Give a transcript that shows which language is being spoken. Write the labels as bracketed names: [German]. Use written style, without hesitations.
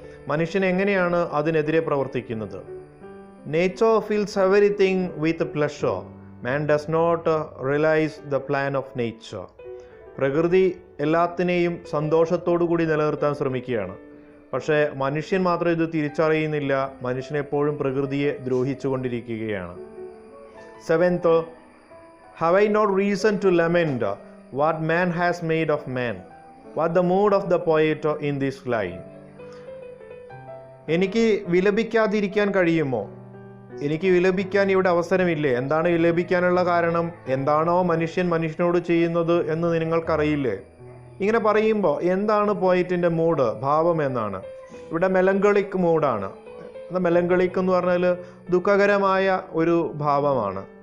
[Malayalam] മനുഷ്യൻ എങ്ങനെയാണ് അതിനെതിരെ പ്രവർത്തിക്കുന്നത്? [English] Nature feels everything with pleasure, man does not realise the plan of nature. [Malayalam] പ്രകൃതി എല്ലാത്തിനെയും സന്തോഷത്തോടു കൂടി നിലനിർത്താൻ ശ്രമിക്കുകയാണ്. പക്ഷേ മനുഷ്യൻ മാത്രം ഇത് തിരിച്ചറിയുന്നില്ല. മനുഷ്യൻ എപ്പോഴും പ്രകൃതിയെ ദ്രോഹിച്ചുകൊണ്ടിരിക്കുകയാണ്. [English] 7th: have I not reason to lament what man has made of man? What the mood of the poet in this line? [Malayalam] എനിക്ക് വിലപിക്കാതിരിക്കാൻ കഴിയുമോ? എനിക്ക് വിലപിക്കാൻ ഇവിടെ അവസരമില്ലേ? എന്താണ് വിലപിക്കാനുള്ള കാരണം? എന്താണോ മനുഷ്യൻ മനുഷ്യനോട് ചെയ്യുന്നത് എന്ന് നിങ്ങൾക്കറിയില്ലേ? ഇങ്ങനെ പറയുമ്പോൾ എന്താണ് പോയറ്റിൻ്റെ മൂഡ്, ഭാവം എന്നാണ്? ഇവിടെ മെലങ്കളിക് മൂഡാണ്. മെലങ്കളിക് എന്ന് പറഞ്ഞാൽ ദുഃഖകരമായ ഒരു ഭാവമാണ്.